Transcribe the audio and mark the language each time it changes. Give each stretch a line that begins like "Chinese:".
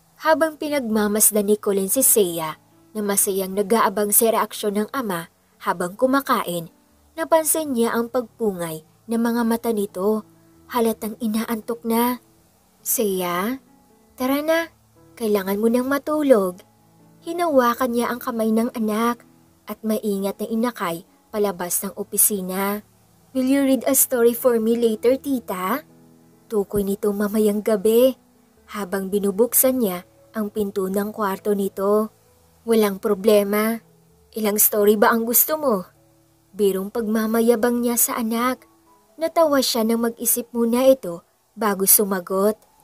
Filipino: Habang pinagmamasdan ni Colleen si Seiya na masayang nag-aabang sa reaksyon ng ama habang kumakain, napansin niya ang pagpungay ng mga mata nito. Halatang inaantok na. Seiya, tara na, kailangan mo nang matulog. Hinawakan niya ang kamay ng anak at maingat na inakay palabas ng opisina.
English: Will you read a story for me later, tita?
Filipino: Tukoy nito mamayang gabi habang binubuksan niya ang pinto ng kwarto nito. Walang problema. Ilang story ba ang gusto mo? Birong pagmamayabang niya sa anak. Natawa siya nang mag-isip muna ito bago sumagot.